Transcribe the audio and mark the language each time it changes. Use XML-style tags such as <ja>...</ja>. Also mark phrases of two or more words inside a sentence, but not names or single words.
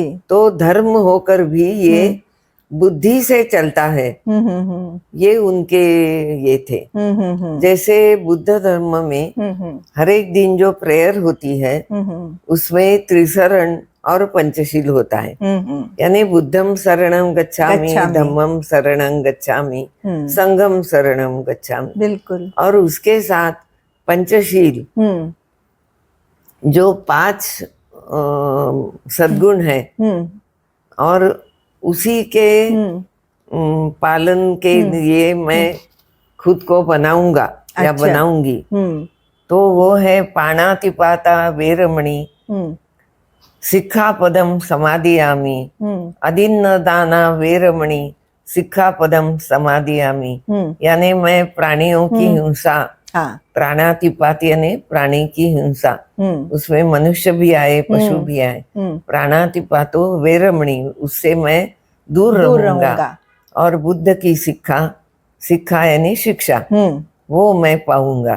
<hi>तो धर्म होकर भी ये बुद्धि से चलता है, ये उनके ये थे। जैसे बुद्ध धर्म में हर एक दिन जो प्रेयर होती है उसमें त्रिशरण और पंचशील होता है, यानी</hi> <pi>बुद्धम शरणं गच्छामि, धम्मम शरणं गच्छामि, संघम शरणं गच्छामि,</pi> <hi>बिल्कुल, और उसके साथ पंचशील जो 5 सद्गुण है, और उसी के पालन के लिए मैं खुद को बनाऊंगा या बनाऊंगी।</hi> <pi>तो वो है पाणातिपाता वेरमणि, सिक्खापदम समादियामि, अदिन्न दाना वेरमणि, सिक्खापदम समादियामि,</pi> <hi>यानी मैं प्राणियों की हिंसा, प्राणातिपात यानी प्राणी की हिंसा, उसमें मनुष्य भी आए, पशु भी आए,</hi> <pi>प्राणातिपातो वेरमणि,</pi> <hi>उससे मैं दूर रहूंगा, और बुद्ध की शिक्षा यानी शिक्षा, वो मैं पाऊंगा।</hi>